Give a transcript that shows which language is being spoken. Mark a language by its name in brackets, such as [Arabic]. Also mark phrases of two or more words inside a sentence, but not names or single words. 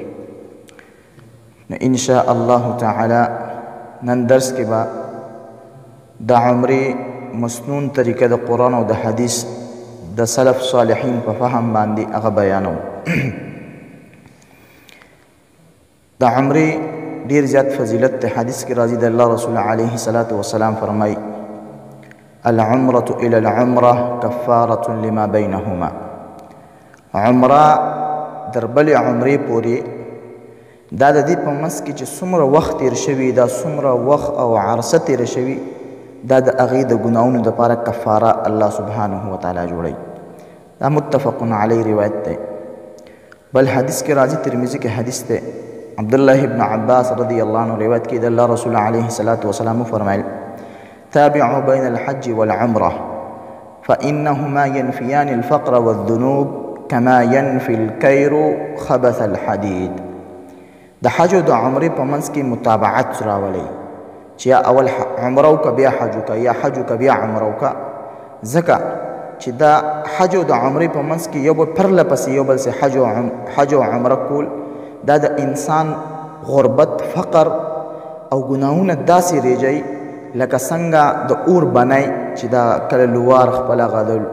[Pashto] نو [Arabic] ان شاء الله تعالی [Pashto] نن درس کې به د عمرې مسنون طریقه د قرآن او د حدیث د سلف صالحین په فهم باندې هغه بیانو. د عمرې ډیر زیات فضیلت ته حدیث کې راځي. د الله رسول [Arabic] علیه الصلاة والسلام [Pashto] فرمایي: [Arabic] العمرة إلى العمرة كفارة لما بينهما. [Pashto] عمره در بلې عمرې پورې دا د دې په منځ کې چې څومره وخت تېر شوي، دا څومره وخت او عرصه تېره شوي، دا د هغې د ګناهونو دپاره کفاره [Arabic] الله سبحانه وتعالی [Pashto] جوړوي. دا [Arabic] متفق علی [Pashto] روایت دی. بل حدیث کې راځي، ترمذي کې حدیث دی، عبدالله ابن عباس [Arabic] رضی الله عنه [Pashto] روایت کې د الله رسول [Arabic] علیه الصلاة والسلام [Pashto] فرمایل: [Arabic] تابعوا بين الحج والعمرة فإنهما ينفيان الفقر والذنوب كما ينفي الكير خبث الحديد. [Pashto] د حج او د عمرې په منځ کې متابعت راولئ چې یا اول عمره وکړه بیا حج وکړه، یا حج وکړه بیا عمره وکړه، ځکه چې دا حج او د عمرې په منځ کې یو بل پرله پسې یو بل سې حج او عمره کول دا د انسان غربت، فقر او ګناهونه داسې ریجوي لکه څنګه د اور بنای چې دا کله لوار خپل هغه